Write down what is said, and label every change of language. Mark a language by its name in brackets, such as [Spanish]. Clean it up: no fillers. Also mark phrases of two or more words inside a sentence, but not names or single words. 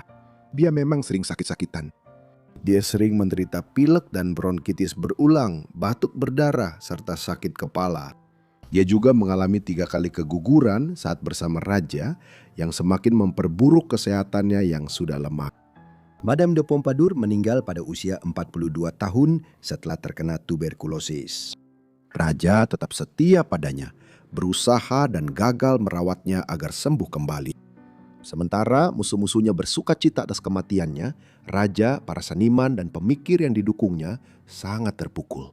[Indonesian] Dia memang sering sakit-sakitan. Dia sering menderita pilek dan bronkitis berulang, batuk berdarah, serta sakit kepala. Dia juga mengalami 3 kali keguguran saat bersama raja yang semakin memperburuk kesehatannya yang sudah lemah. Madame de Pompadour meninggal pada usia 42 tahun setelah terkena tuberkulosis. Raja tetap setia padanya, berusaha dan gagal merawatnya agar sembuh kembali. Sementara musuh-musuhnya bersukacita atas kematiannya, raja, para seniman, dan pemikir yang didukungnya sangat terpukul.